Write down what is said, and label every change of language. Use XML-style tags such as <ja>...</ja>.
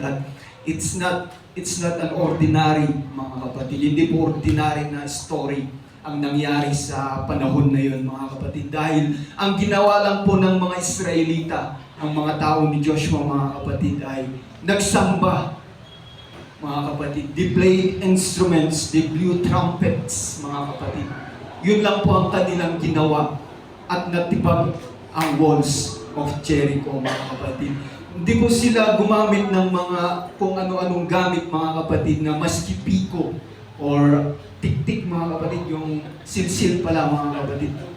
<en>At it's not an ordinary</en> <tl>mga kapatid. Hindi po ordinary na story ang nangyari sa panahon na yun mga kapatid. Dahil ang ginawa lang po ng mga Israelita, ang mga tao ni Joshua mga kapatid ay nagsamba mga kapatid.</tl> <en>They played instruments, they blew trumpets</en> <tl>mga kapatid. Yun lang po ang kanilang ginawa at natibag ang</tl> <en>walls of Jericho</en> <tl>mga kapatid. Hindi po sila gumamit ng mga kung ano-anong gamit mga kapatid na maski piko or tik-tik mga kapatid, yung silsil pala mga kapatid.</tl>